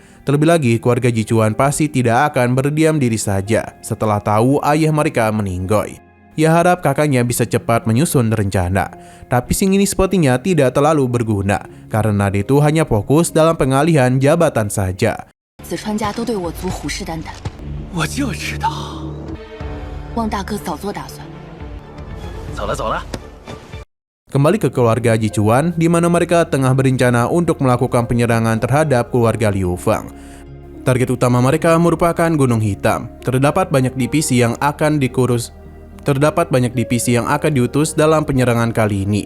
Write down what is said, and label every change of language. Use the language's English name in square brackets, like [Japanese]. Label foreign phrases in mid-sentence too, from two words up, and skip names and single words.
[Indonesian] Terlebih lagi, keluarga Ji Chuan pasti tidak akan berdiam diri saja setelah tahu ayah mereka meninggoy. Ia harap kakaknya bisa cepat menyusun rencana. Tapi Xing ini sepertinya tidak terlalu berguna, karena dia itu hanya fokus dalam pengalihan jabatan saja. [Chinese] 子川家都对我族虎视眈眈，我就知道。汪大哥早做打算。走了走了。 [Indonesian] Kembali ke keluarga Ji Chuan, di mana mereka tengah berencana untuk melakukan penyerangan terhadap keluarga Liu Feng. Target utama mereka merupakan Gunung Hitam. Terdapat banyak divisi yang akan diutus dalam penyerangan kali ini.